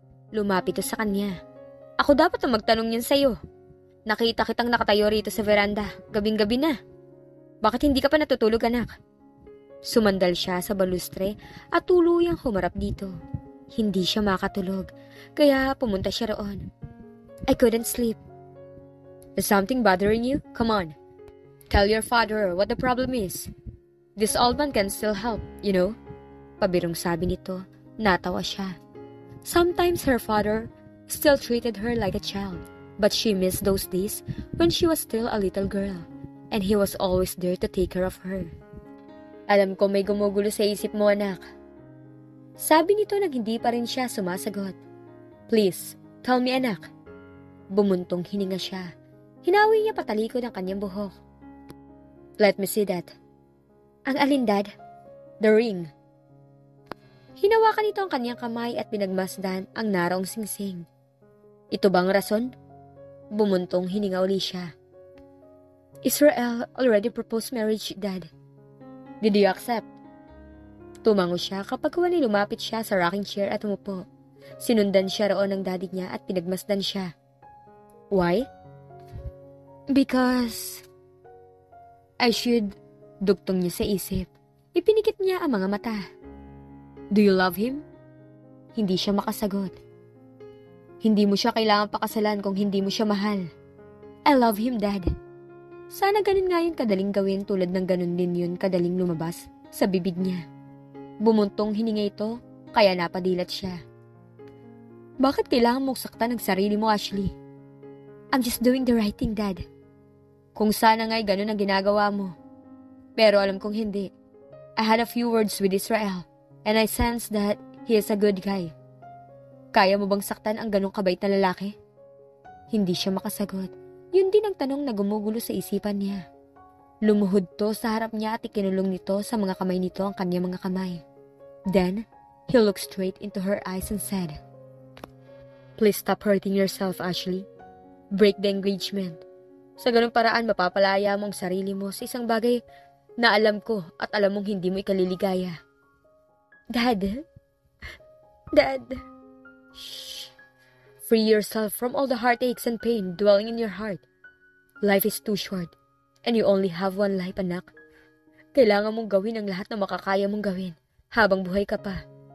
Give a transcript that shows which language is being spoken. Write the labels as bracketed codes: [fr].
[tl] Lumapit to sa kanya. Ako dapat na magtanong yan sa'yo. Nakita kitang nakatayo rito sa veranda. Gabing-gabi na. Bakit hindi ka pa natutulog, anak? Sumandal siya sa balustre at tuluyang humarap dito. Hindi siya makatulog, kaya pumunta siya roon. [en] I couldn't sleep. Is something bothering you? Come on. Tell your father what the problem is. This old man can still help, you know? [tl] Pabirong sabi nito. Natawa siya. [en] Sometimes her father still treated her like a child, but she missed those days when she was still a little girl, and he was always there to take care of her. [tl] Alam ko may gumugulo sa isip mo, anak. Sabi nito nang hindi pa rin siya sumasagot. [en] Please, tell me, [tl] anak. Bumuntong hininga siya. Hinawi niya patalikod ang kanyang buhok. [en] Let me see that. [tl] Ang alin, Dad? [en] The ring. [tl] Hinawakan nito ang kanyang kamay at pinagmasdan ang naraong singsing. Ito bang rason? Bumuntong hininga uli siya. [en] Israel already proposed marriage, Dad. Did you accept? [tl] Tumango siya kapag wali lumapit siya sa rocking chair at umupo. Sinundan siya roon ng daddy niya at pinagmasdan siya. [en] Why? Because I should, [tl] duktong niya sa isip. Ipinikit niya ang mga mata. [en] Do you love him? [tl] Hindi siya makasagot. Hindi mo siya kailangang pakasalan kung hindi mo siya mahal. [en] I love him, Dad. [tl] Sana ganun nga yun kadaling gawin tulad ng ganun din yun kadaling lumabas sa bibig niya. Bumuntong hininga ito, kaya napadilat siya. Bakit kailangan mong saktan ang sarili mo, Ashley? [en] I'm just doing the right thing, Dad. [tl] Kung sana nga'y ganun ang ginagawa mo. Pero alam kong hindi. [en] I had a few words with Israel, and I sensed that he is a good guy. [tl] Kaya mo bang saktan ang ganong kabait na lalaki? Hindi siya makasagot. Yun din ang tanong na gumugulo sa isipan niya. Lumuhod to sa harap niya at ikinulong nito sa mga kamay nito ang kanyang mga kamay. [en] Then, he looked straight into her eyes and said, Please stop hurting yourself, Ashley. Break the engagement. [tl] Sa ganung paraan, mapapalaya mo ang sarili mo sa isang bagay na alam ko at alam mong hindi mo ikaliligaya. [en] Dad? Dad? Shh. Free yourself from all the heartaches and pain dwelling in your heart. Life is too short, and you only have one life, anak. [tl] Kailangan mong gawin ang lahat na makakaya mong gawin habang buhay ka pa.